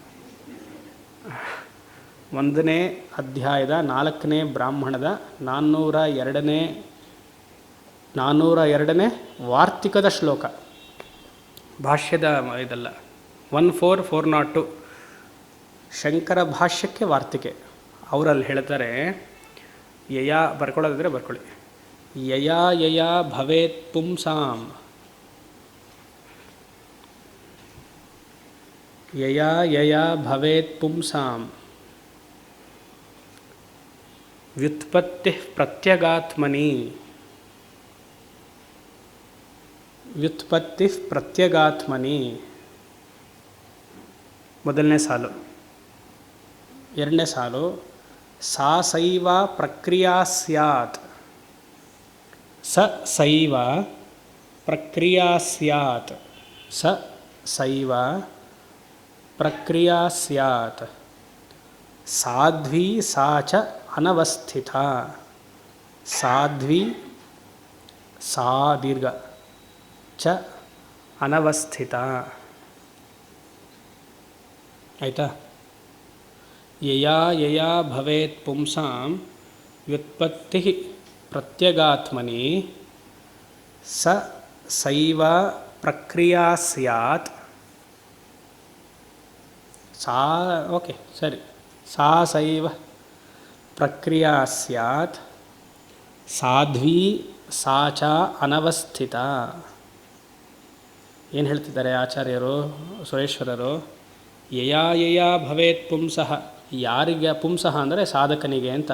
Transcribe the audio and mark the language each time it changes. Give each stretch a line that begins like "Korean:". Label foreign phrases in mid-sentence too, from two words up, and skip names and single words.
Kannada: 1ನೇ ಅಧ್ಯಾಯದ 4ನೇ ಬ್ರಾಹ್ಮಣದ 402ನೇ ವಾರ್ತಿಕದ ಶ್ಲೋಕ, ಭಾಷ್ಯದ ಇದಲ್ಲ. 14402 ಶಂಕರ ಭಾಷ್ಯಕ್ಕೆ ವಾರ್ತಿಕೆ. ಅವರಲ್ಲಿ ಹೇಳ್ತಾರೆ, ಯಯಾ ಬರ್ಕೊಳ್ಳೋದಿದ್ರೆ ಬರ್ಕೊಳ್ಳಿ.
Sanskrit: ಯಯಾ ಯಯಾ ಭವೇತ್ ಪುಂಸಾಂ, ಯಯಾ ಯಯಾ ಭವೇತ್ ಪುಂಸಾಂ ವ್ಯುತ್ಪತ್ತಿ ಪ್ರತ್ಯಗಾತ್ಮನಿ, ವ್ಯುತ್ಪತ್ತಿ ಪ್ರತ್ಯಗಾತ್ಮನಿ
Kannada: ಮೊದಲನೇ ಸಾಲು. 2ನೇ ಸಾಲು,
Sanskrit: ಸಾ ಸೈವ ಪ್ರಕ್ರಿಯಾ ಸ್ಯಾತ್, ಸ ಸೈವ ಪ್ರಕ್ರಿಯಾ ಸ್ಯಾತ್, ಸ ಸೈವ ಪ್ರಕ್ರಿಯಾ ಸ್ಯಾತ್ ಸಾಧ್ವಿ ಸಾ ಚ ಅನವಸ್ಥಿತ, ಸಾಧ್ವಿ ಸಾ ದೀರ್ಘ ಚ ಅನವಸ್ಥಿತ. ಆಯಿತಾ? ಯಯಾ ಯಯಾ ಭವೇತ್ ಪುಂಸಾಂ ವ್ಯುತ್ಪತ್ತಿ ಪ್ರತ್ಯಗಾತ್ಮನಿ ಸ ಸೈವ ಪ್ರಕ್ರಿಯಾ ಸ್ಯಾತ್, ಸಾ ಓಕೆ ಸರಿ, ಸಾ ಸೈವ ಪ್ರಕ್ರಿಯಾ ಸ್ಯಾತ್ ಸಾಧ್ವಿ ಸಾ ಚ ಅನವಸ್ಥಿತ.
Kannada: ಏನು ಹೇಳ್ತಿದ್ದಾರೆ ಆಚಾರ್ಯರು, ಸುರೇಶ್ವರರು?
Sanskrit: ಯಯಾ ಯಯಾ ಭವೇತ್ ಪುಂಸಃ,
Kannada: ಯಾರಿಗೆ ಪುಂಸಃ ಅಂದರೆ ಸಾಧಕನಿಗೆ ಅಂತ.